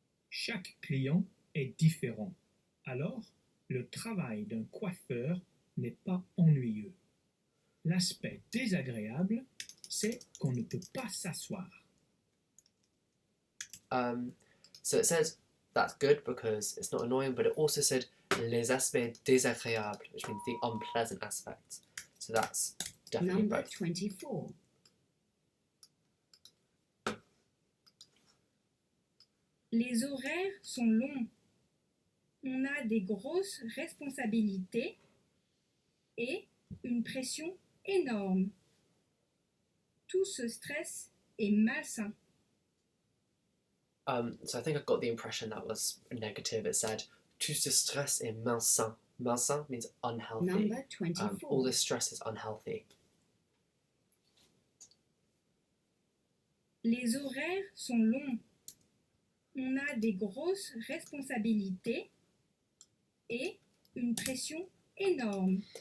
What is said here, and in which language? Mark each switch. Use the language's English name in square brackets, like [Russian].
[French] Chaque client est différent. Alors, le travail d'un coiffeur n'est pas ennuyeux. L'aspect désagréable, c'est qu'on ne peut pas s'asseoir. [English] So it says that's good because it's not annoying, but it also said [French] les aspects désagréables, [English] which means the unpleasant aspects. So that's definitely Number both. 24. [French] Les horaires sont longs. On a des grosses responsabilités et une pression énorme. Tout ce stress est malsain. [English] So I think I got the impression that was negative. It said [French] tout ce stress est malsain. [English] Malsain means unhealthy. Number 24. All this stress is unhealthy. [French] Les horaires sont longs. On a des grosses responsabilités et une pression énorme.